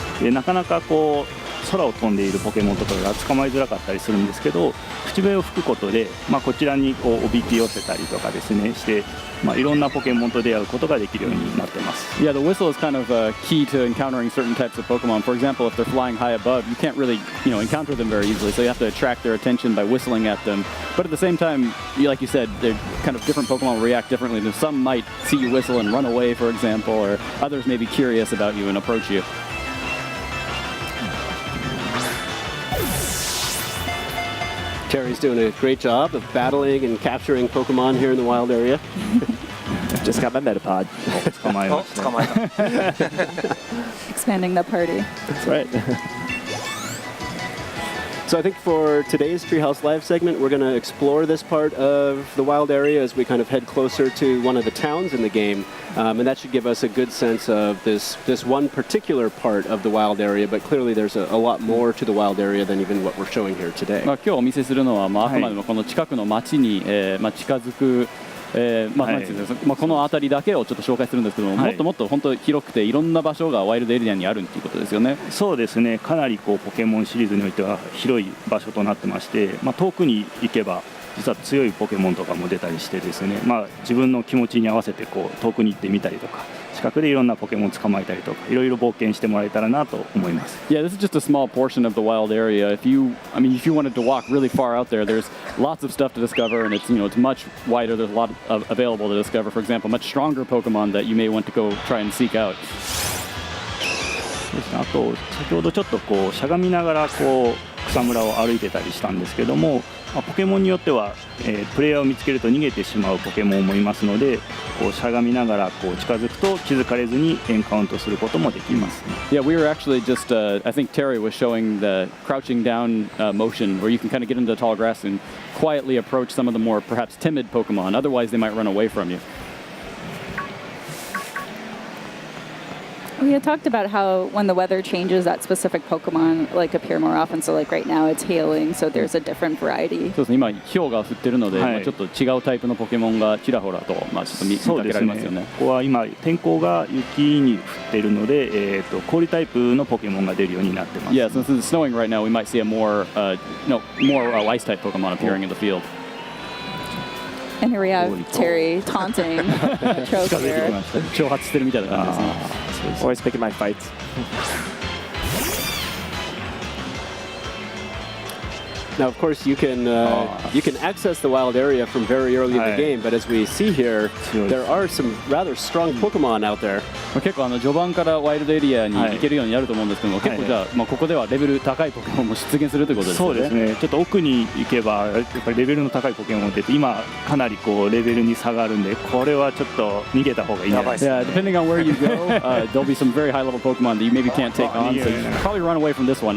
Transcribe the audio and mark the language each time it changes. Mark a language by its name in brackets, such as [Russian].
[Japanese] で、なかなか空を飛んでいるポケモンとかが捕まえづらかったりするんですけど、口笛を吹くことで、こちらにおびき寄せたりとかですねして、いろんなポケモンと出会うことができるようになってます。 [English] Yeah, the whistle is kind of key to encountering certain types of Pokemon. For example, if they're flying high above, you can't really encounter them very easily, so you have to attract their attention by whistling at them. But at the same time, like you said, they're kind of different Pokemon react differently. Some might see you whistle and run away, for example, or others may be curious about you and approach you. Terry's doing a great job of battling and capturing Pokemon here in the wild area. Just got my Metapod. [Japanese] 捕まえました。捕まえた。 [English] Expanding the party. That's right. So I think for today's Treehouse Live segment, we're going to explore this part of the wild area as we kind of head closer to one of the towns in the game. And that should give us a good sense of this one particular part of the wild area, but clearly there's a lot more to the wild area than even what we're showing here today. [Japanese] 今日お見せするのは、あくまでもこの近くの町に、近づくこの辺りだけをちょっと紹介するんですけども、もっともっと本当広くていろんな場所がワイルドエリアにあるということですよね。そうですね、かなりポケモンシリーズにおいては広い場所となってまして、遠くに行けば実は強いポケモンとかも出たりしてですね、自分の気持ちに合わせて遠くに行ってみたりとか、近くでいろんなポケモン捕まえたりとか、いろいろ冒険してもらえたらなと思います。 [English] Yeah, this is just a small portion of the wild area. If you wanted to walk really far out there, there's lots of stuff to discover, and it's much wider. There's a lot available to discover. For example, much stronger Pokemon that you may want to go try and seek out. [Japanese] あと先ほどちょっとしゃがみながら草むらを歩いてたりしたんですけども、ポケモンによっては、プレイヤーを見つけると逃げてしまうポケモンもいますので、しゃがみながら近づくと気づかれずにエンカウントすることもできます、 [English] Yeah, we were actually just, I think Terry was showing the crouching down motion where you can kind of get into the tall grass and quietly approach some of the more perhaps timid Pokemon. Otherwise, they might run away from you. We had talked about how when the weather changes, that specific Pokemon like appear more often. So like right now it's hailing, so there's a different variety. [Japanese] そうですね、今氷が降ってるので、はいちょっと違うタイプのポケモンがちらほらと、ちょっと見かけられますよね。ここは今天候が雪に降っているので、氷タイプのポケモンが出るようになってます。 [English] Yeah, since it's snowing right now, we might see a more ice type Pokemon appearing in the field. And here we have Terry taunting Choke [Japanese] 近づいてき [English] here. [Japanese] ました。挑発してるみたいな感じですね。 [English] Always picking my fights. Now, of course, you can access the wild area from very early in the game, but as we see here, there are some rather strong Pokemon out there. [Japanese] 結構序盤からワイルドエリアに行けるようになると思うんですけども、結構じゃあ、ここではレベル高いポケモンも出現するということですよね。そうですね。ちょっと奥に行けばやっぱりレベルの高いポケモンって今かなりこうレベルに差があるんで、これはちょっと逃げた方がいいんじゃないですか。 [English] Yeah, depending on where you go, there'll be some very high level Pokemon that you maybe can't take on, so you should probably run away from this one.